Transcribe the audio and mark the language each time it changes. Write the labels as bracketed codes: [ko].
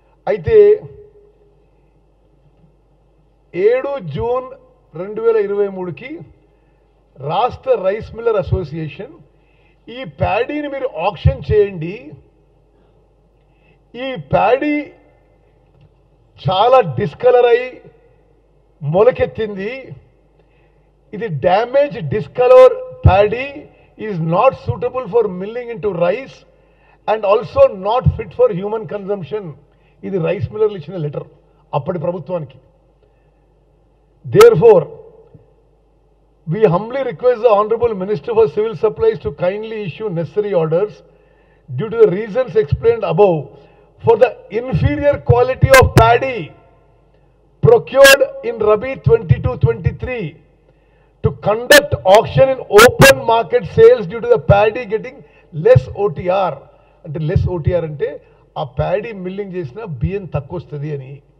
[te] అయితే 7 జూన్ 2023కి రాష్ట్ర rice Miller association ఈ ప్యాడీని మీరు ఆక్షన్ చేయండి, ఈ ప్యాడీ చాలా డిస్కలర్ అయి మొలకెత్తింది, ఇది [en] Damage discolour paddy is not suitable for milling into rice and also not fit for human consumption. [te] ఇది రైస్ మిల్లర్లు ఇచ్చిన లెటర్ అప్పటి ప్రభుత్వానికి. [en] Therefore, we humbly request the Honorable Minister for Civil Supplies to kindly issue necessary orders due to the reasons explained above for the inferior quality of paddy procured in Rabi 22-23 to conduct auction in open market sales due to the paddy getting less OTR. [te] అంటే less OTR అంటే ఆ paddy milling చేసిన బియ్యం తక్కువ వస్తుంది అని.